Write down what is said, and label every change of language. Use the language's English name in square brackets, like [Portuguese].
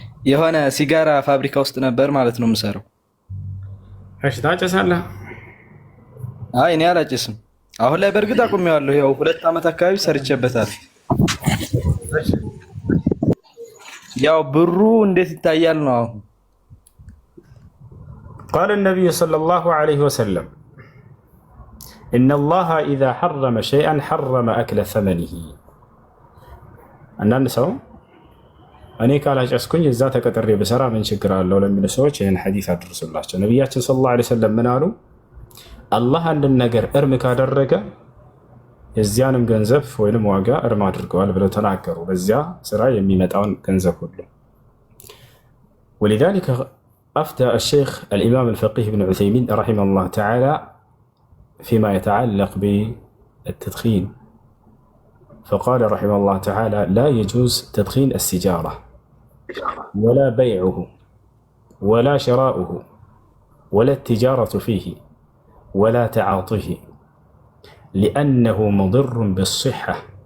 [Amharic] የሆነ ሲጋራ ፋብሪካ ውስጥ ነበር ማለት ነው የምሰራው። እሺ ታጨሳለህ? አይ እኔ አላጨስም። አሁን ላይ በእርግጥ አቁሜዋለሁ። ያው 2 ዓመት አካባቢ ሰርቼበታል። ያው ብሩ እንዴት ይታያል ነው አሁን? [Arabic] قال النبي صلى الله عليه وسلم إن الله إذا حرم شيئا حرم أكل ثمنه. [Amharic] አንዳንድ ሰው እኔ ካላጨስኩኝ እዛ ተቀጥሬ በሰራ ምን ችግር አለው ለሚሉ ሰዎች ይህን ሐዲስ አድርሱላቸው። ነቢያችን ሰለላሁ ዐለይሂ ወሰለም ምን አሉ? አላህ አንድን ነገር እርም ካደረገ የዚያንም ገንዘብ ወይንም ዋጋ እርም አድርገዋል ብለው ተናገሩ። በዚያ ስራ የሚመጣውን ገንዘብ ሁሉ [Arabic] ولذلك أفتى الشيخ الإمام الفقيه ابن عثيمين رحمه الله تعالى فيما يتعلق بالتدخين، فقال رحمه الله تعالى لا يجوز تدخين السيجارة ولا بيعه ولا شراؤه ولا التجارة فيه ولا تعاطيه لأنه مضر بالصحة،